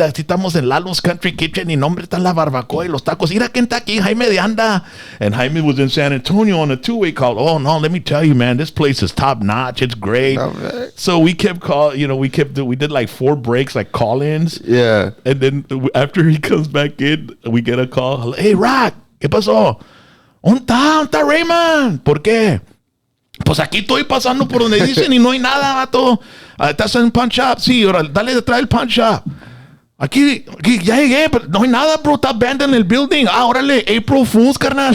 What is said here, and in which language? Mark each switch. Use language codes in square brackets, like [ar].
[es] Así estamos en Lalo's Country Kitchen y nombre está la barbacoa y los tacos. Mira quién está aquí, Jaime de Anda. [en] And Jaime was in San Antonio on a two-way call. Oh, no, let me tell you, man, this place is top-notch. It's great. So we kept we did like 4 breaks, like call-ins. Yeah. And then after he comes back in, we get a call. [es] Hey, Rock, ¿qué pasó? ¿Dónde está Raymond? ¿Por qué? Pues aquí estoy pasando por donde dicen y no hay nada, vato. ¿Estás en el pawn shop? Sí, ahora dale detrás del pawn shop. Aquí ya llegué, pero no hay nada, bro. Está abandoned el building. Órale, April Fools, carnal.